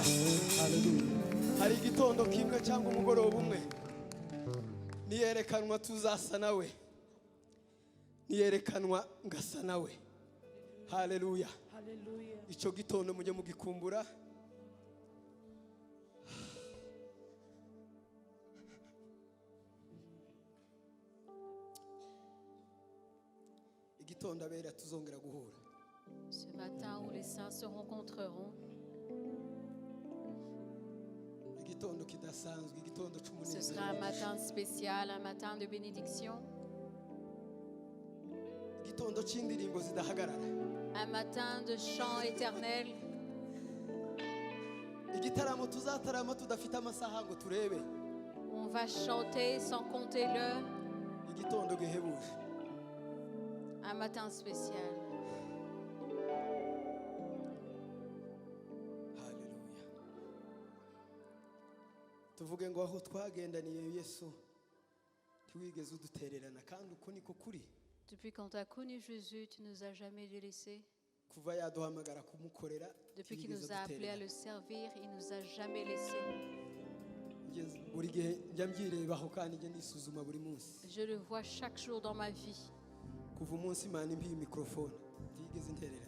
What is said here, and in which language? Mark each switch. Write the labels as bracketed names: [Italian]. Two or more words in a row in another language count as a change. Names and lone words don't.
[Kinyarwanda] hari igitondo kimwe cyangwa umugoroba umwe niyerekanwa tuzasa nawe niyerekanwa ngasa nawe haleluya icyo gitondo mujye mugikumbura igitondo abera tuzongera guhura [French] Ce matin où les saints se rencontreront, [Kinyarwanda] igitondo kidasanzwe igitondo [French] ce [Kinyarwanda] cy'umunezero [French] sera un matin spécial, un matin de bénédiction, [Kinyarwanda] igitondo cy'indirimbo zidahagarara [French] un matin de chant éternel, [Kinyarwanda] igitaramo tuzatarama tudafite amasaha ngo turebe [French] où on va chanter sans compter l'heure, [Kinyarwanda] igitondo gihebuje [French] un matin spécial. [Kinyarwanda] haleluya tuvuge ngo aho twagendaniye Yesu ntiwigeze udutererana kandi uko niko kuri. [French] Depuis quand tu as connu Jésus, tu nous as jamais délaissés. [Kinyarwanda] Kuva yaduhamagara kumukorera [French] Depuis qu'il nous a appelés à le servir, il nous a jamais laissés. [Kinyarwanda] buri gihe njya mbyirebaho kandi njya nisuzuma buri munsi. [French] Je le vois chaque jour dans ma vie. [Kinyarwanda] Kuva umunsi Imana impiye mikrofone ntigeze ntererana.